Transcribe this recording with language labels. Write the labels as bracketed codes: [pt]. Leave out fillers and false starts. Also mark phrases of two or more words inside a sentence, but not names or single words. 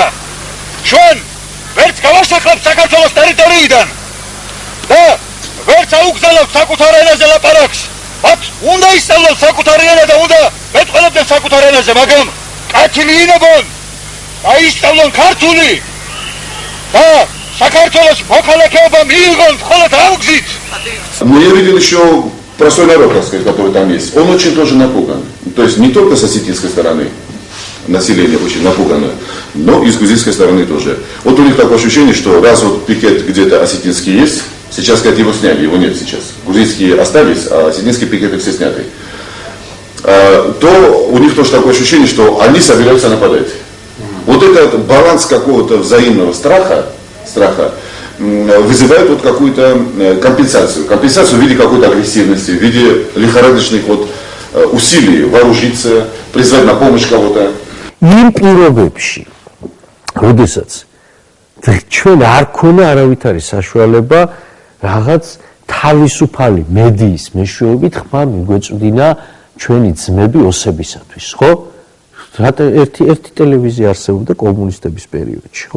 [ka] ჩვენ ვერც გავასახლებთ საქართველოს ტერიტორიიდან და ვერც აუგზავნებთ საკუთარ ენაზე ლაპარაკს. მათ უნდა ისწავლონ საკუთარი ენა და უნდა მეტყველებდნენ საკუთარ ენაზე, მაგრამ კეთილი ინებონ და ისწავლონ ქართული და საქართველოს მოქალაქეობა მიიღონ მხოლოდ ამ გზით. [ru] Мы видели еще простой народ, так сказать, который там есть. Он очень тоже напуган. То есть не только с осетинской стороны население очень напугано, но и с грузинской стороны тоже. Вот у них такое ощущение, что раз вот пикет где-то осетинский есть, сейчас, сказать, его сняли, его нет сейчас. Грузинские остались, а осетинские пикеты все сняты. То у них тоже такое ощущение, что они собираются нападать. Вот этот баланс какого-то взаимного страха вызывает вот какую-то компенсацию. Компенсацию в виде какой-то агрессивности, в виде лихорадочных вот усилий вооружиться, призвать на помощь кого-то. [ka] იმ პირობებში, როდესაც ჩვენ არ ქონა არავითარი საშუალება რაღაც თავისუფალი მედიის მეშვეობით ხმა მიგვეწვდინა ჩვენი ძმები ოსებისათვის, ხო? ერთი ტელევიზია არსებობდა კომუნისტების პერიოდში, ხო?